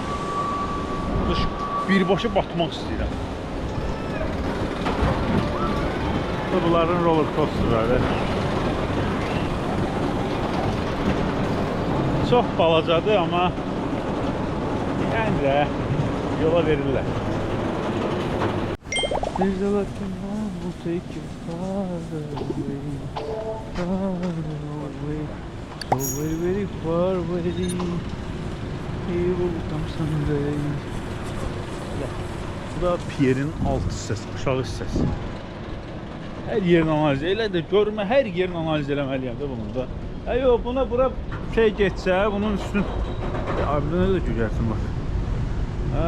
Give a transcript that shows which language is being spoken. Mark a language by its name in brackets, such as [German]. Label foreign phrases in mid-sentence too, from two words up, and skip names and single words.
[Azerbaijani] Birbaşa batmaq istəyirəm. Bunların [English] roller coasterları. [Azerbaijani] Çox balacadır, amma yəni də yola verirlər. [English] There's a lot of love will take you far away, so very far away. He will come someday. [Azerbaijani] Bu da Pier'in alt hissəsi, aşağı hissəsi. Hər yerini analiz elə də görmə, hər yerini analiz eləməliyəm də bunun da. Yox, bura şey geçsə, bunun üstün... Abi, nə də gögərsin, bax.